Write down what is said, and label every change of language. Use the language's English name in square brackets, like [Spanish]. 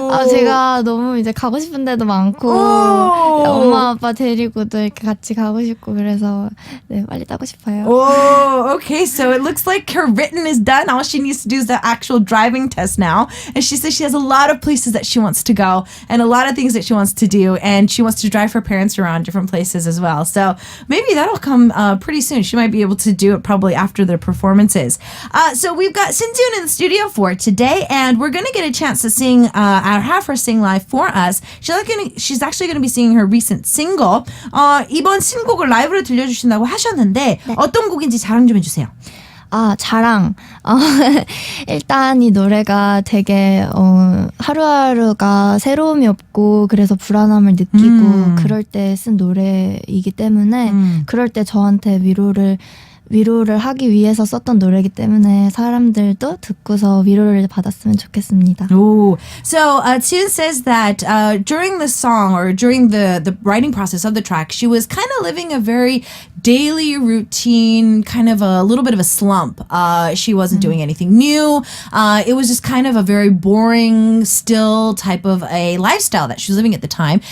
[Korean] 제가 너무 이제 가고 싶은 데도 많고 엄마 아빠 데리고도 이렇게 같이 가고 싶고 그래서 네, 빨리 따고 싶어요. [English] Oh, okay. So it looks like her written is done. All she needs to do is the actual driving test now. And she says she has a lot of places that she wants to go and a lot of things that she wants to do. And she wants to drive her parents around different places as well. So maybe that'll come pretty soon. She might be able to do it probably after their performances. So we've got Shin in the studio for today, and we're going to get a chance to sing, have her sing live for us. She's actually going to be singing her recent single. [Korean] 이번 신곡을 라이브로 들려주신다고 하셨는데 어떤 곡인지 자랑 좀 해주세요. 자랑. 일단 이 노래가 되게 하루하루가 새로움이 없고 그래서 불안함을 느끼고 그럴 때 쓴 노래이기 때문에 그럴 때 저한테 위로를 하기 위해서 썼던 노래이기 때문에 사람들도 듣고서 위로를 받았으면 좋겠습니다. Ooh. [English] So Tune says that during the song or during the writing process of the track, she was kind of living a very daily routine, kind of a little bit of a slump. She wasn't doing anything new. It was just kind of a very boring, still type of a lifestyle that she was living at the time.